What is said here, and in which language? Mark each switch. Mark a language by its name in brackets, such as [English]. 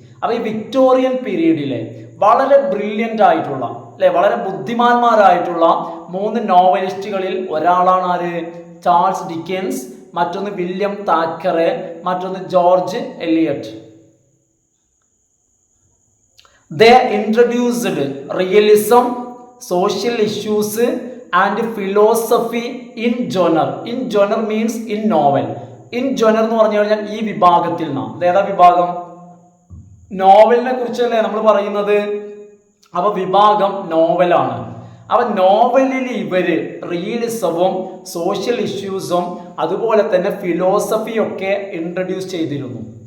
[Malayalam] അപ്പോൾ ഈ വിക്ടോറിയൻ പീരീഡിലെ വളരെ ബ്രില്യൻ്റ് ആയിട്ടുള്ള അല്ലെ, വളരെ ബുദ്ധിമാന്മാരായിട്ടുള്ള 3 നോവലിസ്റ്റുകളിൽ ഒരാളാണ് ആര്? ചാൾസ് ഡിക്കൻസ്, മറ്റൊന്ന് വില്യം താക്കറെ, മറ്റൊന്ന് George Elliot. [English] They introduced realism, social issues and philosophy in genre. In genre means in novel. In genre [Malayalam] എന്ന് പറഞ്ഞു കഴിഞ്ഞാൽ ഈ വിഭാഗത്തിൽ നിന്നാണ്. ഏതാ വിഭാഗം? നോവലിനെ കുറിച്ചല്ലേ നമ്മൾ പറയുന്നത്. അപ്പൊ വിഭാഗം നോവലാണ്. അപ്പൊ നോവലിൽ ഇവര് റിയലിസവും സോഷ്യൽ ഇഷ്യൂസും അതുപോലെ തന്നെ ഫിലോസഫിയൊക്കെ ഇൻട്രൊഡ്യൂസ് ചെയ്തിരുന്നു.